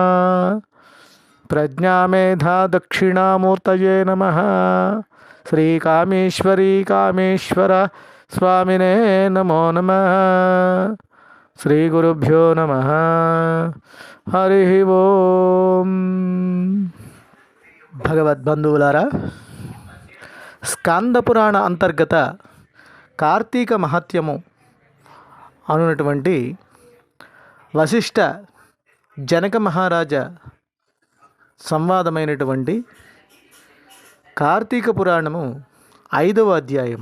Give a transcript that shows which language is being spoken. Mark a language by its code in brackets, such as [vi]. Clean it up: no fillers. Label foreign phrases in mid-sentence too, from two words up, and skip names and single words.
[sa] प्रज्ञामेधा दक्षिणामूर्तये नमः. श्री कामेश्वरी कामेश्वर स्वामिने नमो नमः. श्री गुरुभ्यो नमः. हरि ओम. [te] భగవద్బంధువులారా, స్కాంద పురాణ అంతర్గత కార్తీక మహత్యము అనునటువంటి వశిష్ఠ జనక మహారాజా సంవాదమైనటువంటి కార్తీక పురాణము 5వ అధ్యాయము.